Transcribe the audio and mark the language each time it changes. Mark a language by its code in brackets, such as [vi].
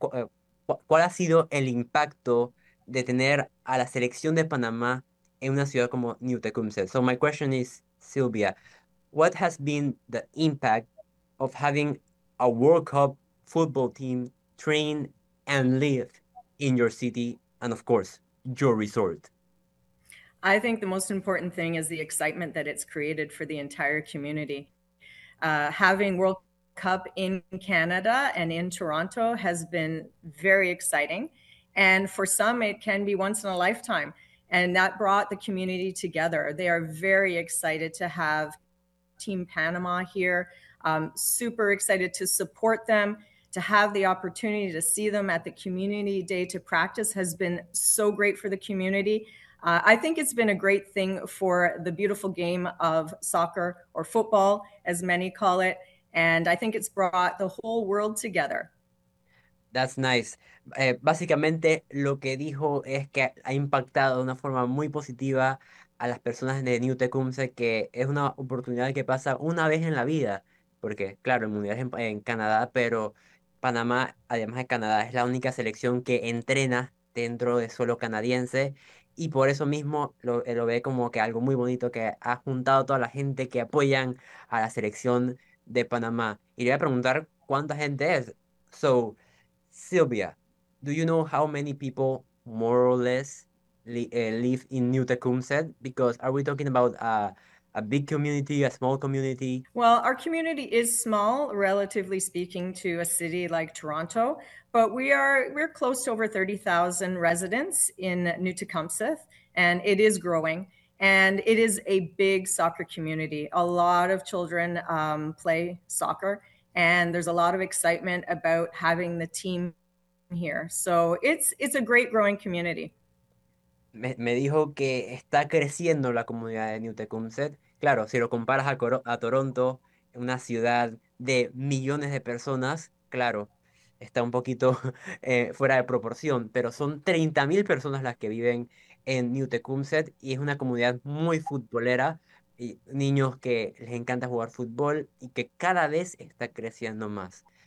[es] ¿Cuál ha sido el impacto de tener a la selección de Panamá en una ciudad como New Tecumseh? [en] So my question is, Silvia, what has been the impact of having a World Cup football team train and live in your city, and of course, your resort? I think the most important thing is the excitement that it's created for the entire community. Having World Cup in Canada and in Toronto has been very exciting. And for some, it can be once in a lifetime. And that brought the community together. They are very excited to have Team Panama here, super excited to support them. To have the opportunity to see them at the community day to practice has been so great for the community. I think it's been a great thing for the beautiful game of soccer or football, as many call it. And I think it's brought the whole world together. That's nice. [es] Básicamente lo que dijo es que ha impactado de una forma muy positiva a las personas de New Tecumseh, que es una oportunidad que pasa una vez en la vida, porque claro, el Mundial es en Canadá, pero Panamá, además de Canadá, es la única selección que entrena dentro de suelo canadiense y por eso mismo lo ve como que algo muy bonito que ha juntado a toda la gente que apoyan a la selección de Panamá. Y le voy a preguntar cuánta gente es. [en] So, Silvia, do you know how many people more or less live in New Tecumseh? Because are we talking about a big community, a small community? Well, our community is small, relatively speaking, to a city like Toronto, but we're close to over 30,000 residents in New Tecumseh, and it is growing, and it is a big soccer community. A lot of children play soccer, and there's a lot of excitement about having the team here. So it's a great growing community. [es] Me dijo que está creciendo la comunidad de New Tecumseh. Claro, si lo comparas a Toronto, una ciudad de millones de personas, claro, está un poquito fuera de proporción, pero son 30,000 personas las que viven en New Tecumseh y es una comunidad muy futbolera, y niños que les encanta jugar fútbol y que cada vez está creciendo más.